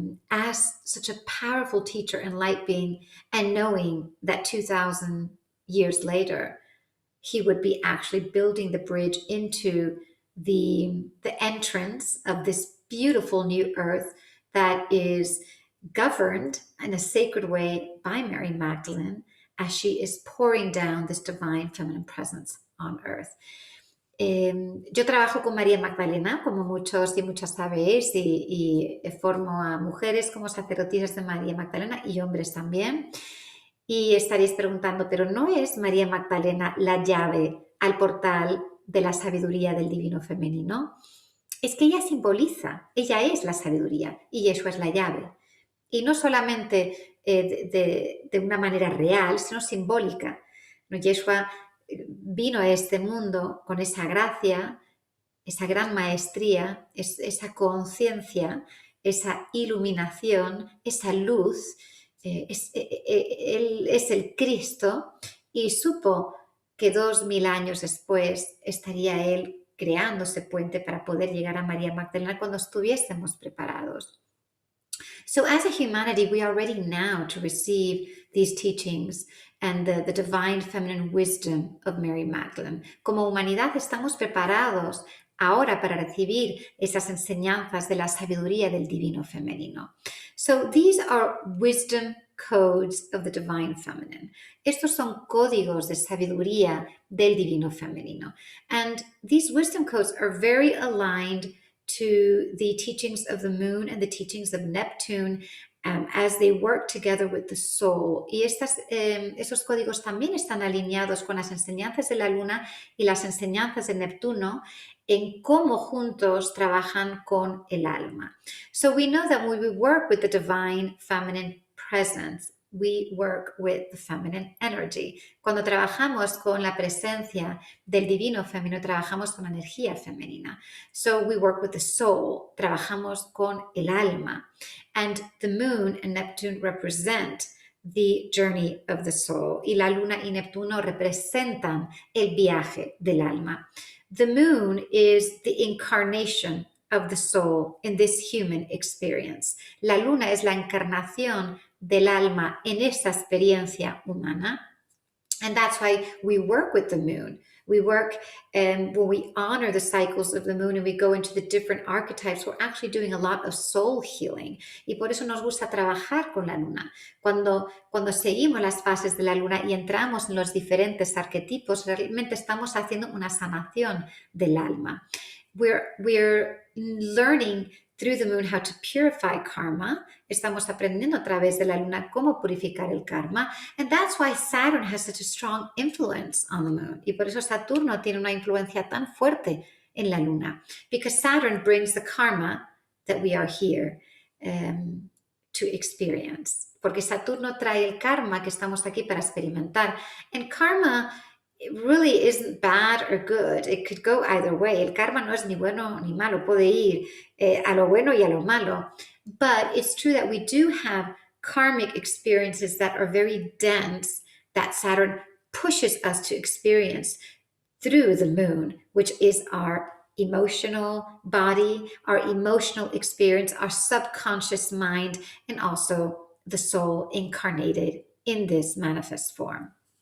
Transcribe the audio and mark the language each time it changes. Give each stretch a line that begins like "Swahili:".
English: as such a powerful teacher and light being, and knowing that 2,000 years later, he would be actually building the bridge into the entrance of this beautiful new earth that is governed in a sacred way by Mary Magdalene as she is pouring down this divine feminine presence on earth.
Spanish: Yo trabajo con María Magdalena, como muchos y muchas sabéis, y formo a mujeres como sacerdotisas de María Magdalena y hombres también. Y estaréis preguntando, ¿pero no es María Magdalena la llave al portal de la sabiduría del divino femenino? Es que ella simboliza, ella es la sabiduría y Yeshua es la llave. Y no solamente de una manera real, sino simbólica. ¿No? Yeshua vino a este mundo con esa gracia, esa gran maestría, esa conciencia esa iluminación, esa luz. Él es el Cristo y supo que 2000 años después estaría Él creando ese puente para poder llegar a María Magdalena cuando estuviésemos preparados.
English: So as a humanity, we are ready now to receive these teachings and the divine feminine wisdom of Mary Magdalene.
Spanish: Como humanidad estamos preparados ahora para recibir esas enseñanzas de la sabiduría del divino femenino.
English: So these are wisdom codes of the divine feminine.
Spanish: Estos son códigos de sabiduría del divino femenino.
English: And these wisdom codes are very aligned to the teachings of the moon and the teachings of Neptune as they work together with the soul.
Spanish: Y esos códigos también están alineados con las enseñanzas de la luna y las enseñanzas de Neptuno en cómo juntos trabajan con el alma.
English: So we know that when we work with the divine feminine presence, we work with the feminine energy.
Spanish: Cuando trabajamos con la presencia del divino femenino, trabajamos con la energía femenina.
English: So we work with the soul,
Spanish: trabajamos con el alma.
English: And the moon and Neptune represent the journey of the soul.
Spanish: Y la luna y Neptuno representan el viaje del alma.
English: The moon is the incarnation of the soul in this human experience.
Spanish: La luna es la encarnación del alma en esta experiencia humana.
English: And that's why we work with the moon. We work when we honor the cycles of the moon and we go into the different archetypes, we're actually doing a lot of soul healing.
Spanish: Y por eso nos gusta trabajar con la luna. Cuando seguimos las fases de la luna y entramos en los diferentes arquetipos, realmente estamos haciendo una sanación del alma.
English: We're learning through the moon how to purify karma.
Spanish: Estamos aprendiendo a través de la luna cómo purificar el karma.
English: And that's why Saturn has such a strong influence on the moon.
Spanish: Y por eso Saturno tiene una influencia tan fuerte en la luna.
English: Because Saturn brings the karma that we are here to experience.
Spanish: Porque Saturno trae el karma que estamos aquí para experimentar.
English: And karma it really isn't bad or good. It could go either way.
Spanish: El karma no es ni bueno ni malo. Puede ir a lo bueno y a lo malo.
English: But it's true that we do have karmic experiences that are very dense that Saturn pushes us to experience through the moon, which is our emotional body, our emotional experience, our subconscious mind, and also the soul incarnated in this manifest form.